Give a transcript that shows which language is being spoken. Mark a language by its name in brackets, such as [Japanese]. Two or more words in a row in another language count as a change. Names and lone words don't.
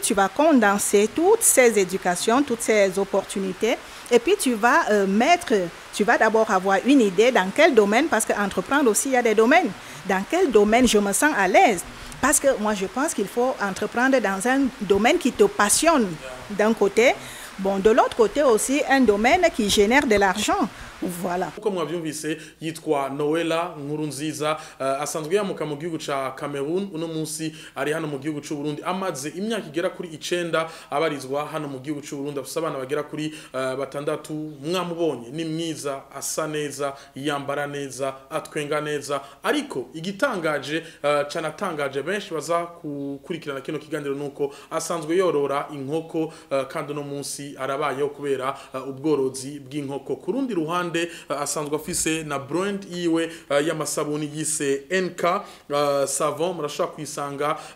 [French] Tu vas condenser toutes ces éducations, toutes ces opportunités, et puis tu vas tu vas d'abord avoir une idée dans quel domaine, parce qu'entreprendre aussi, il y a des domaines. Dans quel domaine je me sens à l'aise? Parce que moi, je pense qu'il faut entreprendre dans un domaine qui te passionne d'un côté. Bon, de l'autre côté aussi, un domaine qui génère de l'argent. Voilà. [Rundi] Uko mwavyumvise yitwa Noella Nkurunziza asanzwe yamuka mu gihugu ca Cameroon uno munsi ari hano mu gihugu c'u Burundi amaze imyaka igera kuri 9 abarizwa hano mu gihugu c'u Burundi afite abana bagera kuri 6 mwamubonye ni mwiza asa neza yambara neza atwenga neza ariko igitangaje canatangaje benshi baza kukurikirana kino kiganiro nuko asanzwe yorora inkoko kandi uno munsi arabayeho kubera ubworozi bw'inkoko kurundi ruhande asanzwe afise na brand iwe y'amasabuni yise NK savon murashaka kwisanga